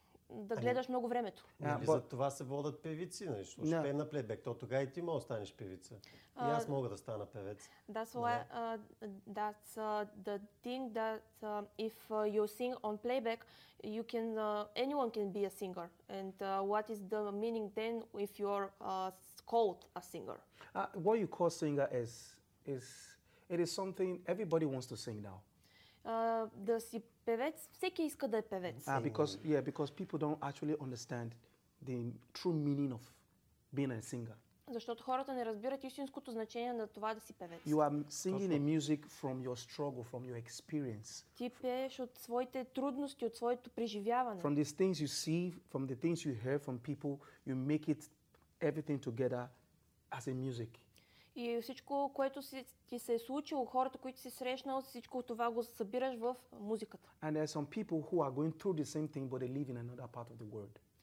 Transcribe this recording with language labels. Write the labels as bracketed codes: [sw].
[bg] да гледаш много времето. За това се водят певици, нали? Ще пее на плейбек, то тогава и ти може да станеш певица. И аз мога да стана певец. [en] That's why that's the thing that if you sing on playback, you can anyone can be a singer. And what is the meaning then if you're called a singer? What you call singer is something everybody wants to sing now. [bg] Да си певец, всеки иска да е певец. [en] Because people don't actually understand the true meaning of being a singer. [bg] Защото хората не разбират истинското значение на това да си певец. [en] You are singing a music from your struggle, from your experience. [bg] Ти пееш от своите трудности, от своето преживяване. [en] From these things you see, from the things you hear from people, you make it everything together as a music. [bg] И всичко, което ти се е случило, хората, които си срещнал, всичко това го събираш в музиката. [en] And there are some people who are going through the same thing, but they live in another part of the world.